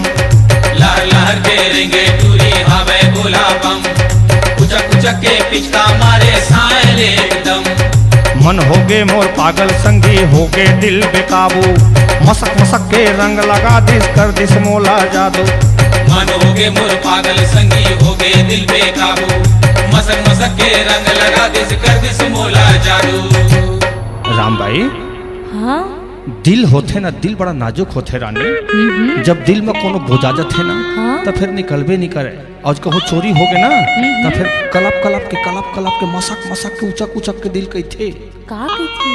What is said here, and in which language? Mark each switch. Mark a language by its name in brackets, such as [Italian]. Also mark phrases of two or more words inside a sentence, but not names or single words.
[Chhattisgarhi] लहर लहर के रेंगे टूरी हवे गोला बम, उचक उचक के पिचका मारे साले एकदम। मन होगे मोर पागल संगी होगे दिल बेकाबू, मसक मसक के रंग लगा दिस कर दिस मोला जादू। मन होगे मोर पागल संगी होगे दिल बेकाबू, मसक मसक के रंग लगा दिस कर दिस मोला जादू। राम भाई, हाँ दिल होते ना, दिल बड़ा नाजुक होते रानी। जब दिल में कोनो बोजाजत है ना, हाँ? तो फिर निकलबे नहीं करे। और कहो चोरी हो गए ना, तो फिर कलप कलप के मसक मसक के उचक उचक के दिल कहते। का थे?